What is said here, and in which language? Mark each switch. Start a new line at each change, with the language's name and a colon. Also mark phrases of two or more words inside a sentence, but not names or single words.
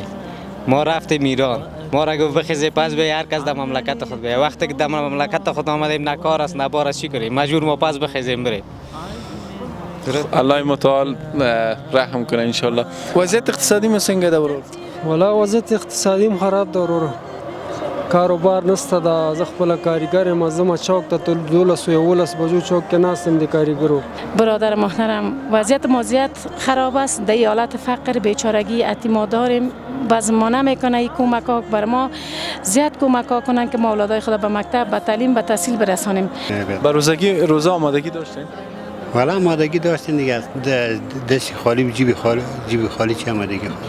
Persian: ما رفتیم ایران، ما را گفت بخیزی پس به هر کس در مملکت خود بیاید. وقتی که در مملکت خود آمدیم نه کار است نه بار است، چی کنیم؟ مجبور ما پس بخیزیم بریم. الله متعال رحم کنه
Arabic: ان شاء الله.
Pashto: وضعیت اقتصادی مسنگه ده برو؟ والا وضعیت اقتصادی خراب ده ورور. کاروبار نسته ده. زه خپله کاریګر یم، زه چوک ته 12 یا 11 بجو چوک کې ناستم د کاریګرو.
Persian: برادر محترم، وضعیت ما زیاد خراب است. در حالت فقر بیچارگی یتیما داریم. بعض ما نمیکنه این کمک ها بر ما زیاد کمک ها کنن که ما اولادای خود به مکتب به تعلیم به تحصیل برسانیم. به روزه آمادگی داشتین؟ والا آمادگی داشتین دیگه، دست خالی جیب خالی چی آمادگی خورد؟